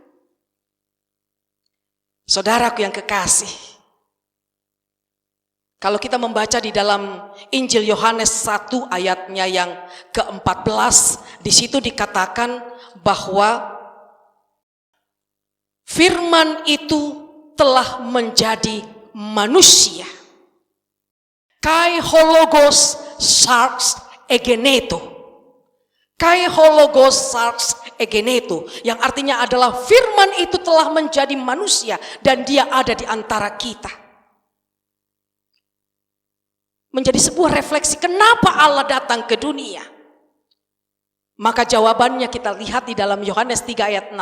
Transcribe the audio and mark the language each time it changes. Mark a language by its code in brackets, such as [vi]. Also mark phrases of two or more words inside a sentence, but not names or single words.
[id] Saudaraku yang kekasih, kalau kita membaca di dalam Injil Yohanes 1 ayatnya yang ke-14, di situ dikatakan bahwa firman itu telah menjadi manusia. [el] Καὶ ὁ λόγος σὰρξ ἐγένετο. Καὶ ὁ λόγος σὰρξ ἐγένετο, [id] yang artinya adalah firman itu telah menjadi manusia dan dia ada di antara kita. Menjadi sebuah refleksi kenapa Allah datang ke dunia. Maka jawabannya kita lihat di dalam Yohanes 3 ayat 16.